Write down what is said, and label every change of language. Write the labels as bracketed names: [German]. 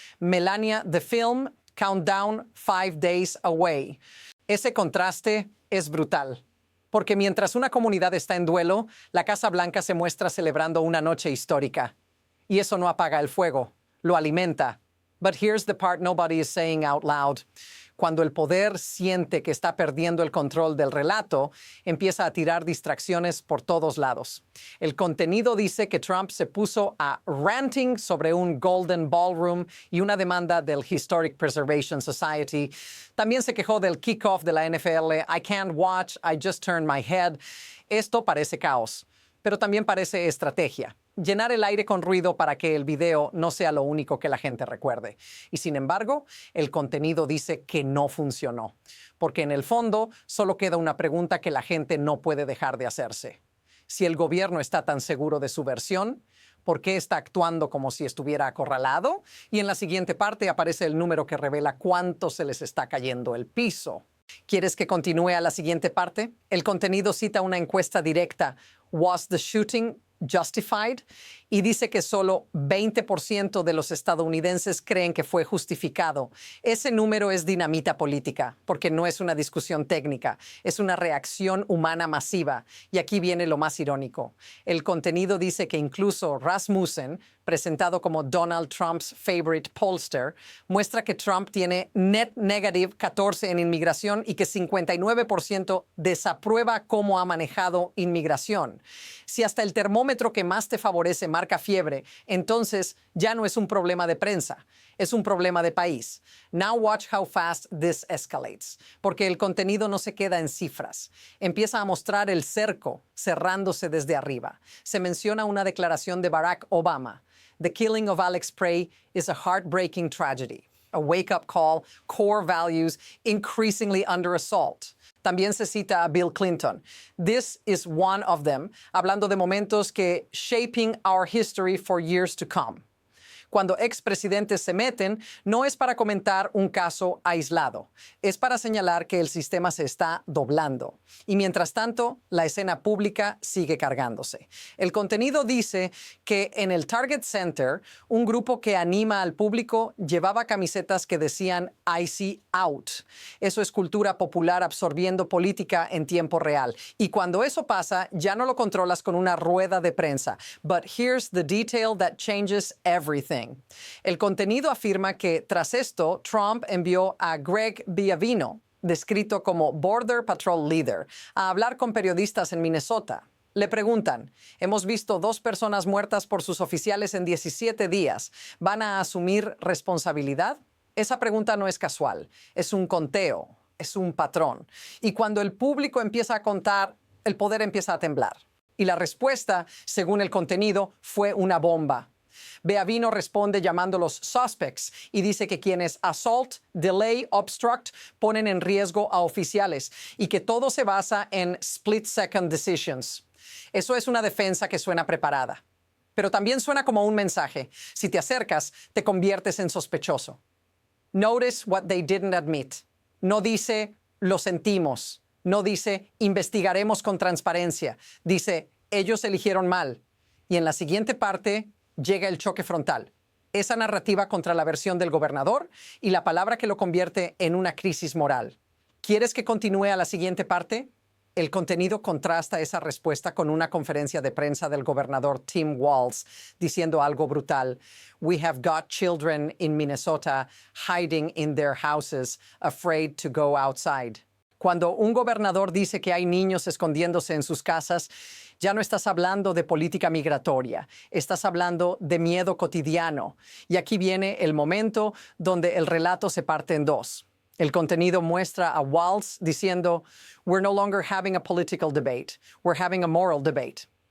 [English] Melania, the film, Countdown 5 Days Away. [Spanish] Ese contraste es brutal, porque mientras una comunidad está en duelo, la Casa Blanca se muestra celebrando una noche histórica. Y eso no apaga el fuego, lo alimenta. [English] But here's the part nobody is saying out loud. [Spanish] Cuando el poder siente que está perdiendo el control del relato, empieza a tirar distracciones por todos lados. El contenido dice que Trump se puso a [English] ranting [Spanish] sobre un Golden Ballroom y una demanda del Historic Preservation Society. También se quejó del kickoff de la NFL. [English] I can't watch, I just turned my head. [Spanish] Esto parece caos, pero también parece estrategia. Llenar el aire con ruido para que el video no sea lo único que la gente recuerde. Y sin embargo, el contenido dice que no funcionó, porque en el fondo solo queda una pregunta que la gente no puede dejar de hacerse. Si el gobierno está tan seguro de su versión, ¿por qué está actuando como si estuviera acorralado? Y en la siguiente parte aparece el número que revela cuánto se les está cayendo el piso. ¿Quieres que continúe a la siguiente parte? El contenido cita una encuesta directa. [English] Was the shooting justified? [Spanish] Y dice que solo 20% de los estadounidenses creen que fue justificado. Ese número es dinamita política, porque no es una discusión técnica, es una reacción humana masiva. Y aquí viene lo más irónico. El contenido dice que incluso Rasmussen, presentado como [English] Donald Trump's favorite pollster, [Spanish] muestra que Trump tiene [English] net negative 14 [Spanish] en inmigración y que 59% desaprueba cómo ha manejado inmigración. Si hasta el termómetro que más te favorece marca fiebre, entonces ya no es un problema de prensa, es un problema de país. [English] Now watch how fast this escalates, [Spanish] porque el contenido no se queda en cifras. Empieza a mostrar el cerco cerrándose desde arriba. Se menciona una declaración de Barack Obama. [English] The killing of Alex Prey is a heartbreaking tragedy. A wake-up call, core values increasingly under assault. [Spanish] También se cita a [English] Bill Clinton. This is one of them, [Spanish] hablando de momentos que [English] shaping our history for years to come. [Spanish] Cuando expresidentes se meten, no es para comentar un caso aislado, es para señalar que el sistema se está doblando. Y mientras tanto, la escena pública sigue cargándose. El contenido dice que en el Target Center, un grupo que anima al público llevaba camisetas que decían [English] I see out. [Spanish] Eso es cultura popular absorbiendo política en tiempo real. Y cuando eso pasa, ya no lo controlas con una rueda de prensa. [English] But here's the detail that changes everything. [Spanish] El contenido afirma que tras esto, Trump envió a Greg Villavino, descrito como Border Patrol Leader, a hablar con periodistas en Minnesota. Le preguntan, hemos visto 2 personas muertas por sus oficiales en 17 días. ¿Van a asumir responsabilidad? Esa pregunta no es casual, es un conteo, es un patrón. Y cuando el público empieza a contar, el poder empieza a temblar. Y la respuesta, según el contenido, fue una bomba. Beavino responde llamándolos [English] suspects [Spanish] y dice que quienes [English] assault, delay, obstruct [Spanish] ponen en riesgo a oficiales y que todo se basa en [English] split-second decisions. [Spanish] Eso es una defensa que suena preparada, pero también suena como un mensaje. Si te acercas, te conviertes en sospechoso. [English] Notice what they didn't admit. [Spanish] No dice, lo sentimos. No dice, investigaremos con transparencia. Dice, ellos eligieron mal. Y en la siguiente parte llega el choque frontal. Esa narrativa contra la versión del gobernador y la palabra que lo convierte en una crisis moral. ¿Quieres que continúe a la siguiente parte? El contenido contrasta esa respuesta con una conferencia de prensa del gobernador Tim Walz diciendo algo brutal. [English] We have got children in Minnesota hiding in their houses, afraid to go outside. [Spanish] Cuando un gobernador dice que hay niños escondiéndose en sus casas, ya no estás hablando de política migratoria, estás hablando de miedo cotidiano. Y aquí viene el momento donde el relato se parte en dos. El contenido muestra a Walz diciendo, [English] we're no longer having a political debate, we're having a moral debate.